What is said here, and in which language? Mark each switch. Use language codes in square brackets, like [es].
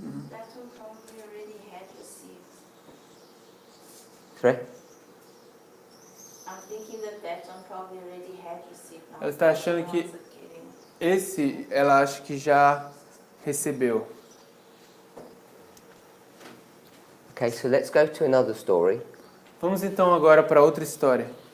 [en] That one probably already had received. Sorry? I'm thinking that one probably already had received. [pt] Ela está achando que esse, ela acha que já recebeu. [en] Okay, so let's go to another story. [pt] Vamos então agora para outra história.